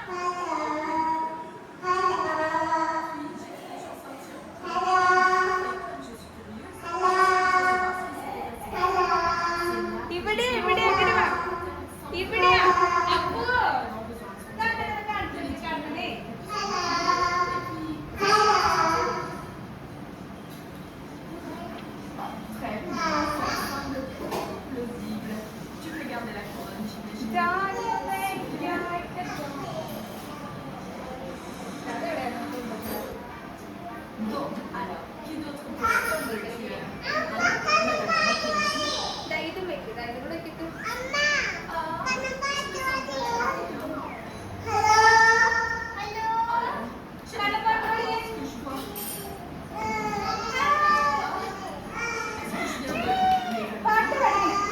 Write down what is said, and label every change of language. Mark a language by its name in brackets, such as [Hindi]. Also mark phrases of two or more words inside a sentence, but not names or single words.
[Malayalam] ഇവിടെ ഇവിടെ ഇവിടെ വാ. ഇവിടെയാ അപ്പു. കാണണേ. [French] Plausible. Tu peux garder la couronne, j'imagine. Bon, alors, qui d'autre peut être le tueur? [Malayalam] ഇതും വെക്ക്, ഇതും കൂടെ വെക്കിട്ട്. പാട്ട് പാടി.